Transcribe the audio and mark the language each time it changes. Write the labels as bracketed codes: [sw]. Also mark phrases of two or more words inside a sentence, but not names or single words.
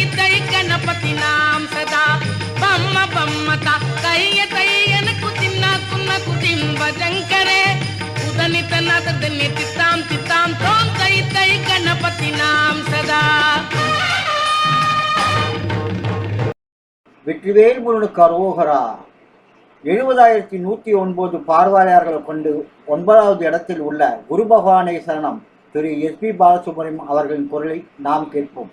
[ta] తై గణపతి నాం సదా బమ్మ బమ్మత కయ్య తయ్యనకు తిన్నాకున్నకు తిం భజంకరే ఉదనిత నతర్గని తిత్తాం తిత్తాం తోం తై తై గణపతి నాం సదా. வெற்றிவேல் முருகனுக்கு அரோகரா. 70,109 பார்வையாளர்கள் கொண்டு 9வது இடத்தில் உள்ள குரு பகவானை சரணம் திரு SP பாலசுப்ரமணியம் அவர்களின் குரலை நாம் கேட்போம்.